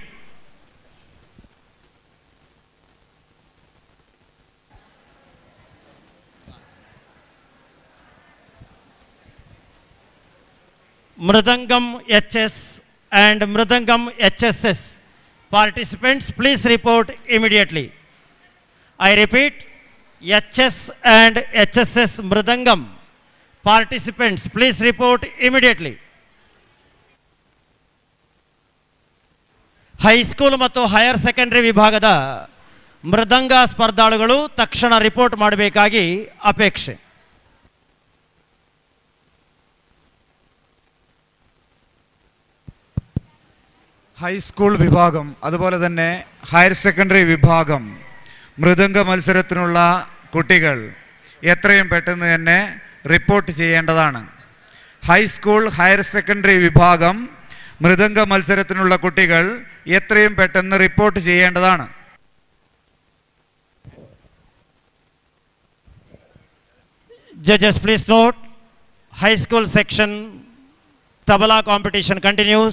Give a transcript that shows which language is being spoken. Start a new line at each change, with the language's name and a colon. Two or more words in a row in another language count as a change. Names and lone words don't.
English: Mridangam HS and Mridangam HSS participants, please report immediately. I repeat, HS and HSS Mridangam participants, please report immediately. High school
Kannada: ಮತ್ತು
English: higher secondary
Kannada: ವಿಭಾಗದ ಮೃದಂಗ ಸ್ಪರ್ಧಾಳುಗಳು ತಕ್ಷಣ ರಿಪೋರ್ಟ್ ಮಾಡಬೇಕಾಗಿ ಅಪೇಕ್ಷೆ.
Malayalam: ഹൈസ്കൂൾ വിഭാഗം അതുപോലെ തന്നെ
English: higher secondary
Malayalam: വിഭാഗം മൃദംഗ മത്സരത്തിനുള്ള കുട്ടികൾ എത്രയും പെട്ടെന്ന് തന്നെ റിപ്പോർട്ട് ചെയ്യേണ്ടതാണ്.
English: high school higher secondary
Malayalam: വിഭാഗം മൃദംഗ മത്സരത്തിനുള്ള കുട്ടികൾ എത്രയും പെട്ടെന്ന് റിപ്പോർട്ട് ചെയ്യേണ്ടതാണ്.
English: Judges, please note, high school section tabla competition continues.